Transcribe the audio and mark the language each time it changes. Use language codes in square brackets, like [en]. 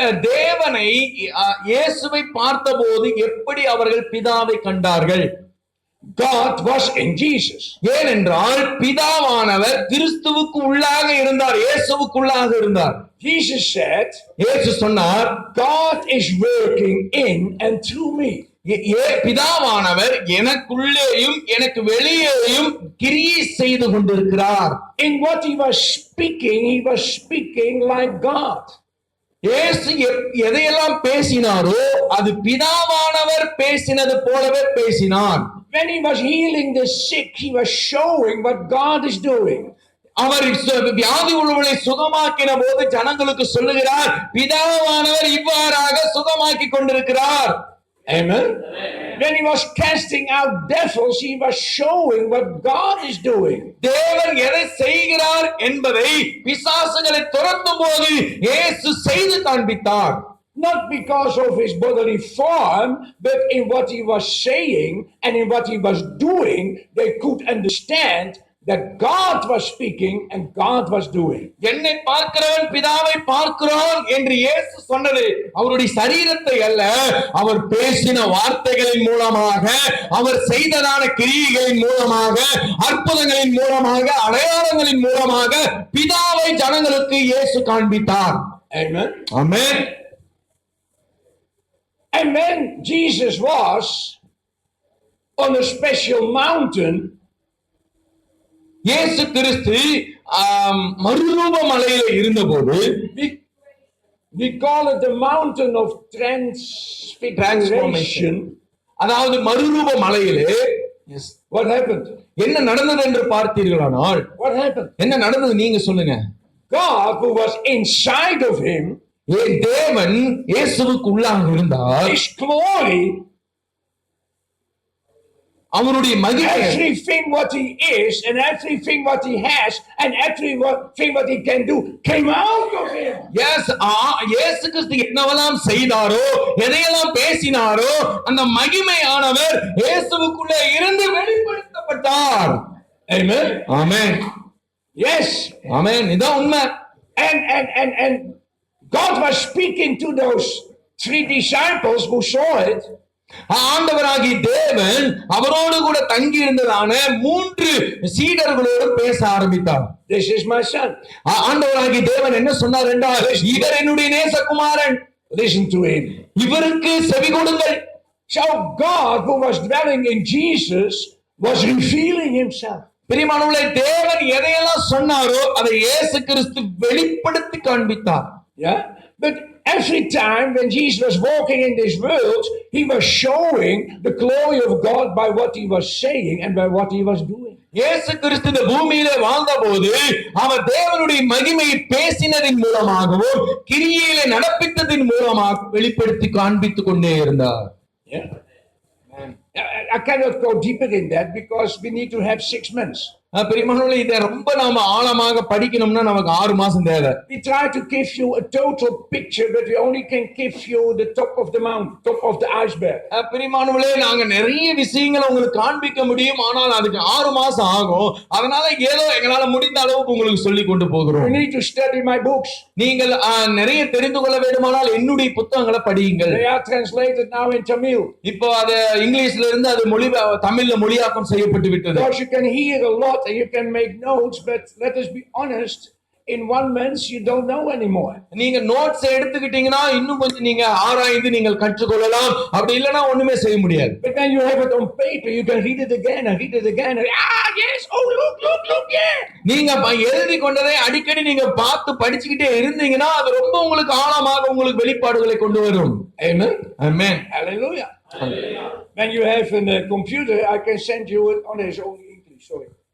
[ta] தேவனை இயேசுவை பார்த்தபோது எப்படி அவர்கள் பிதாவை கண்டார்கள்? [en] God was in Jesus. [ta] ஏனென்றால் பிதாவானவர் கிறிஸ்துவுக்கு உள்ளாக இருந்தார், இயேசுவுக்குள்ளாக இருந்தார். [en] Jesus said, [ta] இயேசு சொன்னார், [en] God is working in and through me. [ta] பிதாவானவர் எனக்குள்ளேயும் எனக்கு வெளியேயும் கிரியை செய்து கொண்டிருக்கிறார். [en] In what he was speaking like God. [ta] இயேசு எதையெல்லாம் பேசினாரோ அது பிதாவானவர் பேசினது போலவே பேசினார். [en] When he was healing the sick, he was showing what God is doing. [ta] அவர் வியாதி உள்ளவர்களை சுகமாக்கின போது ஜனங்களுக்கு சொல்லுகிறார், பிதாவானவர் இவ்வாறாக சுகமாக்கி கொண்டிருக்கிறார். [en] Amen. When he was casting out devils, he was showing what God is doing. [ta] தேவன் எதை செய்கிறார் என்பதை பிசாசுகளை துரத்தும் போது இயேசு செய்து காண்பித்தார். [en] Not because of his bodily form, but in what he was saying and in what he was doing, they could understand that God was speaking and God was doing. [ta] என்னை பார்க்கிறவன் பிதாவை பார்க்கிறான் என்று இயேசு சொன்னது அவருடைய சரீரத்தை அல்ல, அவர் பேசின வார்த்தைகளின் மூலமாக, அவர் செய்ததான கிரியைகளின் மூலமாக, அற்புதங்களின் மூலமாக, அடையாளங்களின் மூலமாக பிதாவை ஜனங்களுக்கு இயேசு காண்பித்தார். [en] Amen. [ta] Amen. [en] And when Jesus was on a special mountain, [ta] இயேசு கிறிஸ்து மறுரூப மலையில இருந்தபோது, [en] we call it the mountain of transfiguration. [ta] அதாவது மறுரூப மலையிலே [en] What happened? [ta] என்ன நடந்தது என்று பார்த்தீர்களானால், [en] What happened? [ta] என்ன நடந்தது நீங்க சொல்லுங்க. [en] God, who was inside of him, [ta] தேவன் இயேசுவுக்கு உள்ளாக இருந்தார். [en] his glory, [ta] அவருடைய மகிமை, [en] everything what he is and everything what he has and everything what he can do came out of him. [ta] இயேசு கிறிஸ்து என்னவெல்லாம் செய்தாரோ, எதையெல்லாம் பேசினாரோ, அந்த மகிமையானவர் இயேசுவுக்குள்ளே இருந்து வெளிப்படுத்தப்பட்டார். [en] Amen. [ta] ஆமென். [en] Yes. [ta] ஆமென். இதான் உண்மை. [en] And God was speaking to those 3 disciples who saw it. [ta] ஆண்டவராகிய தேவன் அவரோடு கூட தங்கி இருந்ததான 3 சீடர்களோடு பேச ஆரம்பித்தார். [en] This is my son. [ta] ஆண்டவராகிய தேவன் என்ன சொன்னார் என்றால், இவர் என்னுடைய நேசகுமாரன், [en] Listen to him. [ta] இவருக்கு செவி கொடுங்கள். [en] So God, who was dwelling in Jesus, was revealing himself. [ta] பிரியமானவர்களே, தேவன் எதையெல்லாம் சொன்னாரோ அதை இயேசு கிறிஸ்து வெளிப்படுத்தி காண்பித்தார். [en] Yeah, but every time when Jesus was walking in this world, he was showing the glory of God by what he was saying and by what he was doing. [ta] இயேசு கிறிஸ்து இந்த பூமியிலே வாழ்ந்தபோது அவர் தேவனுடைய மகிமையை பேசினதின் மூலமாகவும் கிரியையிலே நடப்பித்ததின் மூலமாக வெளிப்படுத்தி காண்பித்துக் கொண்டே இருந்தார். [en] Yeah. I cannot go deeper in that because we need to have 6 months. [ta] பிரியமானவர்களே, இதை ரொம்ப நாம ஆழமாக படிக்கணும்னா நமக்கு 6 மாசம் தேவை. [en] We try to give you a total picture, but we only can give you the top of the mountain, top of the iceberg. [ta] பிரியமானவர்களே, நாங்க நிறைய விஷயங்களை உங்களுக்கு காண்பிக்க முடியும், ஆனால் அதுக்கு 6 மாசம் ஆகும். அதனால ஏதோ எங்களால முடிந்த அளவுக்கு உங்களுக்கு சொல்லி கொண்டு போகிறோம். [en] You need to study my books. [ta] நீங்கள் நிறைய தெரிந்து கொள்ள வேண்டுமானால் என்னுடைய புத்தகங்களை படியுங்கள். [en] They are translated now in Tamil. [ta] இப்போ அது இங்கிலீஷ்ல இருந்து அது தமிழ்ல மொழியாக்கம் செய்யப்பட்டு விட்டது. [en] Because you can hear a lot and you can make notes, but let us be honest, in 1 month you don't know anymore. [ta] நீங்க நோட்ஸ் எடுத்துக்கிட்டீங்கன்னா இன்னும் கொஞ்சம் நீங்க ஆராய்ந்து நீங்கள் கற்றுக்கொள்ளலாம். அப்படி இல்லனா ஒண்ணுமே செய்ய முடியாது. [en] But when you have it on paper, you can read it again and read it again. And, yes, oh look, yeah. [ta] நீங்க எழுதி கொண்டதை அடிக்கடி நீங்க பார்த்து படிச்சுக்கிட்டே இருந்தீங்கன்னா அது ரொம்ப உங்களுக்கு ஆழமாக உங்களுக்கு வெளிப்பாடுகளை கொண்டு வரும். [en] Amen. Amen. Hallelujah. When you have a computer, I can send you it on his own English. Sorry.